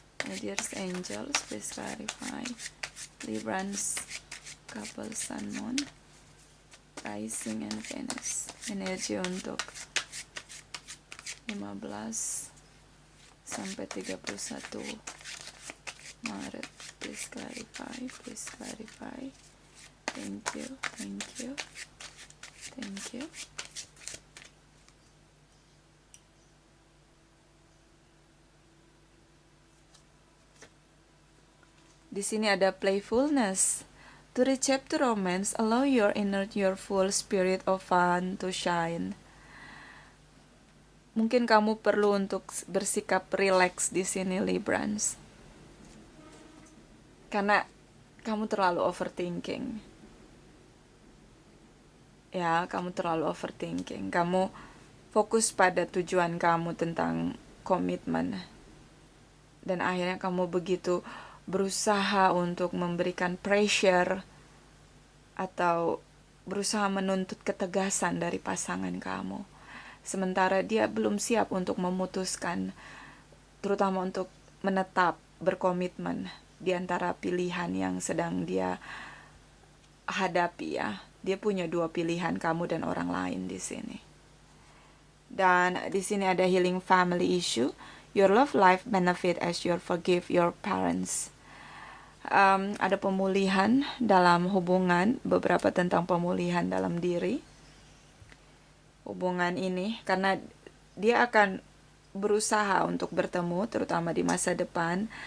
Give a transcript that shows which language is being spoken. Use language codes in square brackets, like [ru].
[en] My dear angels, please clarify. Librans, couple Sun Moon, Rising and Venus. [id] Energi untuk 15 sampai 31 Maret. [en] Please clarify, please clarify. Thank you, thank you, thank you. [id] Di sini ada [en] playfulness. To receive the romance, allow your inner, your full spirit of fun to shine. [id] Mungkin kamu perlu untuk bersikap relax di sini, Librans. Karena kamu terlalu overthinking. Ya, kamu terlalu overthinking. Kamu fokus pada tujuan kamu tentang komitmen. Dan akhirnya kamu begitu berusaha untuk memberikan pressure atau berusaha menuntut ketegasan dari pasangan kamu. Sementara dia belum siap untuk memutuskan, terutama untuk menetap berkomitmen di antara pilihan yang sedang dia hadapi ya. Dia punya dua pilihan, kamu dan orang lain di sini. Dan di sini ada [en] healing family issue. Your love life benefit as you forgive your parents. [id] Ada pemulihan dalam hubungan, beberapa tentang pemulihan dalam diri. Hubungan ini, karena dia akan berusaha untuk bertemu, terutama di masa depan.